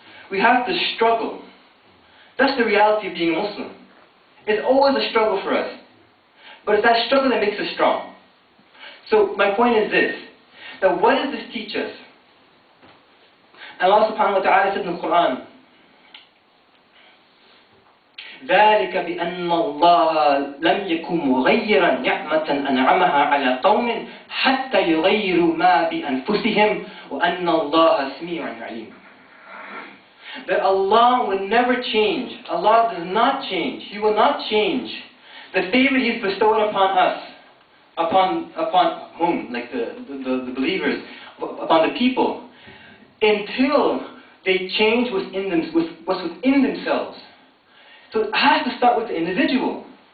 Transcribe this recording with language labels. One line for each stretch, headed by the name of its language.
English: We have to struggle. That's the reality of being a Muslim. It's always a struggle for us. But it's that struggle that makes us strong. So my point is this, that what does this teach us? Allah subhanahu wa ta'ala said in the Quran,
Arabic: ذَلِكَ بِأَنَّ اللَّهَ لَمْ يَكُنْ مُغَيِّرًا نِعْمَةً أَنْعَمَهَا عَلَى قَوْمٍ حَتَّى يُغَيِّرُوا مَا بِأَنفُسِهِمْ وَأَنَّ اللَّهَ سَمِيعٌ عَلِيمٌ.
English: That Allah will never change. Allah does not change. He will not change the favor He's bestowed upon us, upon whom? Like the believers, upon the people, until they change what's within themselves. So it has to start with the individual.